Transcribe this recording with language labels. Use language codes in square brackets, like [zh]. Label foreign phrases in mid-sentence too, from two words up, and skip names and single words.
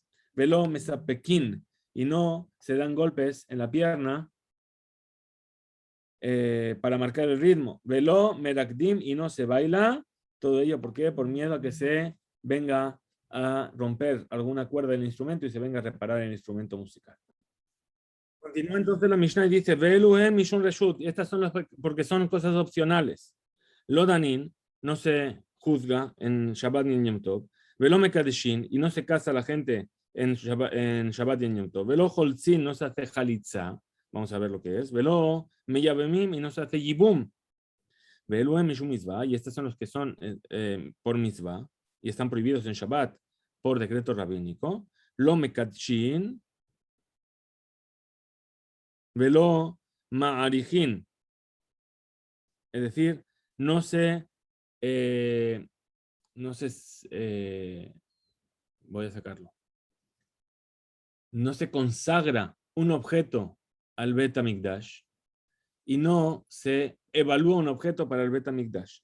[he] ולא מספקין, [es] y no se dan golpes en la pierna para marcar el ritmo. [he] ולא מרקדין, [es] y no se baila. Todo ello, ¿por qué? Por miedo a que se venga a romper alguna cuerda del instrumento y se venga a reparar el instrumento musical. Continúa entonces la Mishnah y dice, [he] ואלו הן משום רשות, [es] estas son las porque son cosas opcionales. [he] לא דנין, [es] no se juzga en Shabbat ni en Yom Tov. [he] ולא מקדשין, [es] y no se casa la gente en Shabbat y en Yom Tov. [he] ולא חולצין, [es] no se hace jalitza, vamos a ver lo que es. [he] ולא מיבמין, [es] y no se hace yibum. [he] ואלו הן משום מצוה, [es] y estos son los que son por mitzvah, y están prohibidos en Shabbat por decreto rabínico. [he] לא מקדישין ולא מעריכין, [es] es decir, no se, voy a sacarlo, no se consagra un objeto al Bet HaMikdash y no se evalúa un objeto para el Bet HaMikdash.